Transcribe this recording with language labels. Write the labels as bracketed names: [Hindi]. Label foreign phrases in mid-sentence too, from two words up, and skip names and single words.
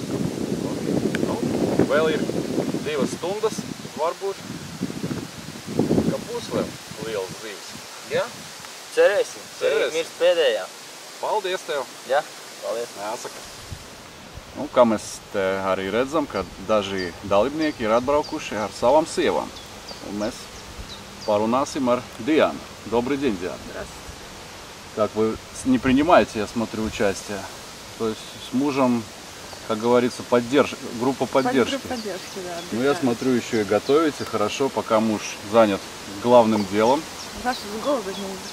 [Latvian] Nu, vēl ir 2 stundas, varbūt, ka būs vēl lielas zivis. Jā, cerēsim, mirs pēdējā. Paldies tev! Jā, paldies! Jāsaka. Nu, kā mēs te arī redzam, ka daži dalībnieki ir atbraukuši ar savām sievām. Un mēs порунасим ar Диану. [Russian] Добрый день, Диана. Здравствуйте. Так, вы не принимаете, я смотрю, участие. То есть с мужем, как говорится, группа поддержки. Группа поддержки, да. Ну, я смотрю, еще и готовите хорошо, пока муж занят главным делом. Ваши голода не будет.